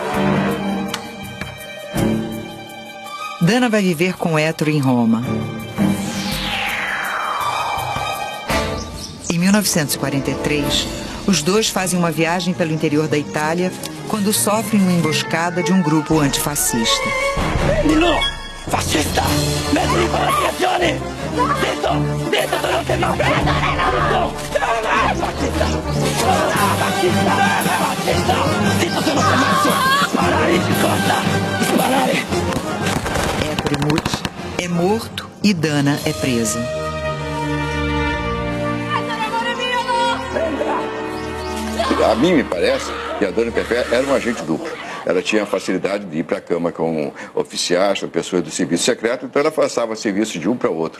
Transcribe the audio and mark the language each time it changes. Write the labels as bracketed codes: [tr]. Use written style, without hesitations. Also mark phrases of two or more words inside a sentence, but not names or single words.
[pt] Dana vai viver com Ettore em Roma. Em 1943, os dois fazem uma viagem pelo interior da Itália quando sofrem uma emboscada de um grupo antifascista. [it] Prendilo! Fascista! Mettili con la direzione! Zitto! Zitto, tu non ti muovi! No! Fascista! Fascista! Fascista! Zitto, tu non ti muovi! Sparare de costa! Sparare! [pt] Ettore Muti é morto e Dana é presa. A mim me parece que a Dana Perfé era um agente duplo. Ela tinha a facilidade de ir para a cama com oficiais, com pessoas do serviço secreto, então ela passava serviço de um para outro.